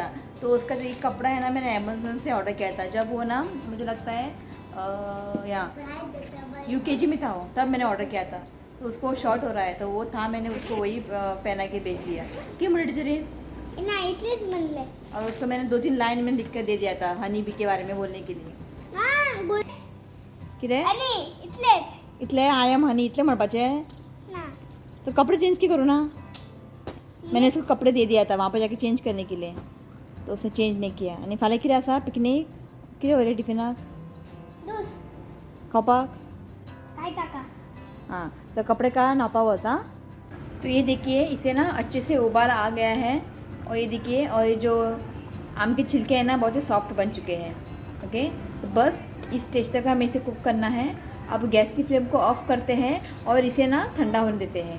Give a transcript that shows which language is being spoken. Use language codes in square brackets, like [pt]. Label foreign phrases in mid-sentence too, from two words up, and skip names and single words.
[hi] तो उसका जो एक कपड़ा है ना मैंने अमेज़न से ऑर्डर किया था, जब वो ना मुझे लगता है यहाँ UKG में था वो, तब मैंने ऑर्डर किया था. तो उसको शॉर्ट हो रहा है, तो वो था, मैंने उसको वही पहना के भेज दिया. क्यों मुझे जरिए और उसको मैंने 2-3 लाइन में लिख कर दे दिया था हनी बी के बारे में बोलने के लिए. [kok] किरे इतले [en] I am Honey [kok] इतले म्हणपाचे. [hi] तो कपड़े चेंज की करूँ ना. मैंने उसको कपड़े दे दिया था वहाँ पर जाके चेंज करने के लिए, तो उसने चेंज नहीं किया. [kok] आणि फाल्यां कितें आसा पिकनीक, कितें वयले टिफिनाक खावपाक. [hi] हाँ, तो कपड़े का नापा वच. हाँ, तो ये देखिए इसे ना अच्छे से उबाल आ गया है, और ये देखिए, और ये जो आम के छिलके हैं ना बहुत ही सॉफ्ट बन चुके हैं. ओके, तो बस इस स्टेज तक हमें इसे कुक करना है. अब गैस की फ्लेम को ऑफ करते हैं और इसे ना ठंडा होने देते हैं.